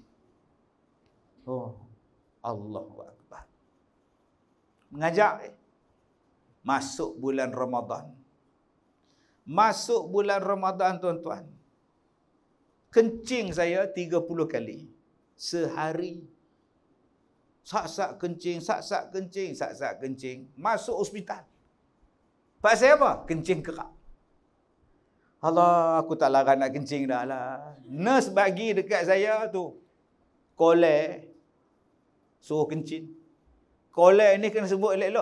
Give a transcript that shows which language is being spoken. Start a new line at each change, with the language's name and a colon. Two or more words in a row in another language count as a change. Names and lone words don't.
Malay: Oh, Allahu Akbar. Mengajak masuk bulan Ramadan. Masuk bulan Ramadan tuan-tuan. Kencing saya 30 kali. Sehari. Sak-sak kencing, sak-sak kencing, sak-sak kencing. Masuk hospital. Pasal apa? Kencing kerak. Allah, aku tak larang nak kencing dah lah. Nurse bagi dekat saya tu. Kolek. Suruh kencing. Kolek ni kena sebut elok-elok.